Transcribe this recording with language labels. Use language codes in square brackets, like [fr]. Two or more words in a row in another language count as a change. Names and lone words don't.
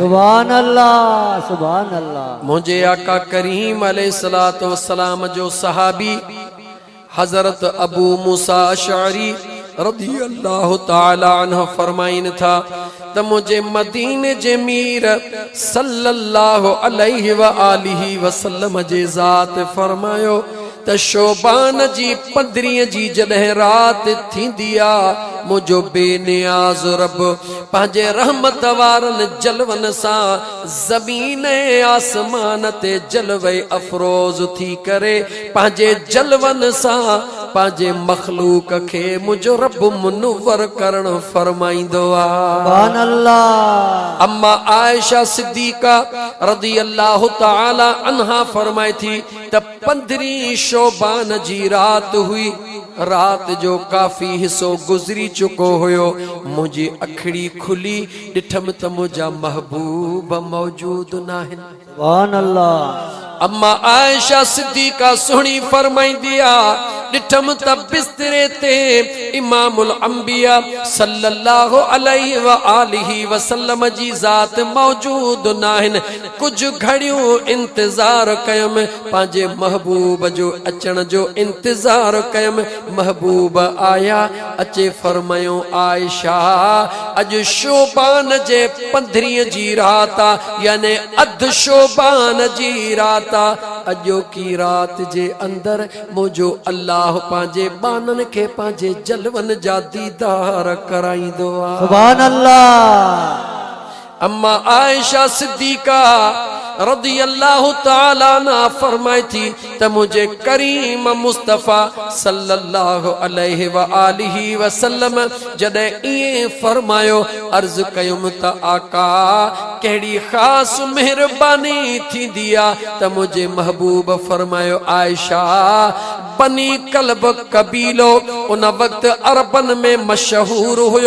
[ar] سبحان الله سبحان الله. [sd] मुझे आका करीम [ar] عليه الصلاة والسلام [sd] जो सहाबी हजरत अबू मूसा अशअरी [ar] رضي الله تعالى عنه [sd] फरमाइन था त मुझे मदीने जे मीर [ar] صلى الله عليه و آله وسلم [sd] जे ज़ात फरमायो त शोबान जी 15 जी जॾहिं रात थींदी आ मुझो बेनियाज़ रब पंहिंजे रहमत वारनि जलवन सां ज़मीन आसमान ते जलवे अफरोज़ थी करे पंहिंजे जलवन सां पंहिंजे मखलूक खे मुझो रब मुनव्वर करण फरमाईंदो आ। [ar] سبحان الله. [sd] अम्मा आयशा सिद्दीका [ar] رضي الله تعالى عنها [sd] फरमाई थी त 15 शोबान जी रात हुई। रात जो काफी हिस्सो गुजरी चुको हुयो। मुझी अखड़ी खुली ॾिठम त मुझा महबूब मौजूद नाहिन। [ar] سبحان الله. [sd] अम्मा आयशा सिद्दीका सुणी फरमाईंदी आ ॾिठम त बिस्तरे ते [ar] إمام الأنبياء صلى الله عليه و آله وسلم [sd] जी ज़ात मौजूद नाहिन। कुछ घड़ियों इंतजार कयम पंहिंजे महबूब जो अचण जो इंतजार कयम। महबूब आया अचे फरमायो आयशा अज शोबान जे 15 जी रात आ यानी अध शोबान जी रात आ। अजो की रात जे अंदर मुझो अल्लाह पंहिंजे बानन खे पंहिंजे जलवन जा दीदार कराईंदो आ। [ar] سبحان الله. [sd] अम्मा आयशा सिद्दीका [ar] رضي الله تعالى نا [sd] फरमाई थी त मुझे करीम मुस्तफ़ा [ar] صلى الله عليه و آله وسلم [sd] जॾहिं इए फरमायो अर्ज कयुम त आका कहिड़ी ख़ास मेहरबानी थींदी आ त मुझे महबूब फरमायो आयशा बनी कल्ब कबीलो उन वक्त अरबन में मशहूर हुयो।